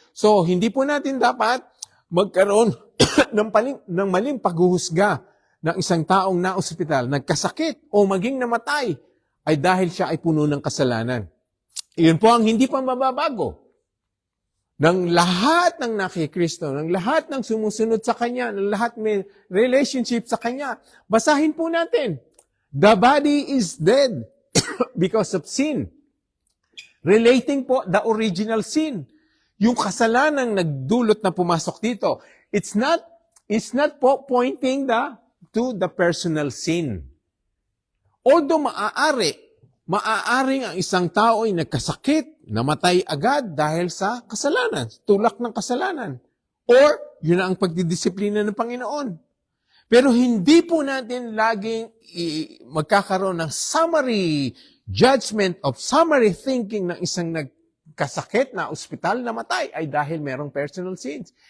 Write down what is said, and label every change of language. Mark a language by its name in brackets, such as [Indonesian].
[Filipino] So, hindi po natin dapat magkaroon ng maling paghuhusga ng isang taong na-ospital, nagkasakit o maging namatay ay dahil siya ay puno ng kasalanan. Iyon po ang hindi pa mababago. Ng lahat ng nakikristo, ng lahat ng sumusunod sa Kanya, ng lahat may relationship sa Kanya, basahin po natin. [English] The body is dead because of sin. Relating po the original sin. [Filipino] Yung kasalanang nagdulot na pumasok dito. [English] It's not po pointing to the personal sin. [Filipino] Although maaaring ang isang tao ay nagkasakit, namatay agad dahil sa kasalanan, tulak ng kasalanan. Or, yun ang pagdidisiplina ng Panginoon. Pero hindi po natin laging magkakaroon ng [English] summary judgment of summary thinking [Filipino] ng isang nagkasakit na ospital namatay ay dahil merong [English] personal sins.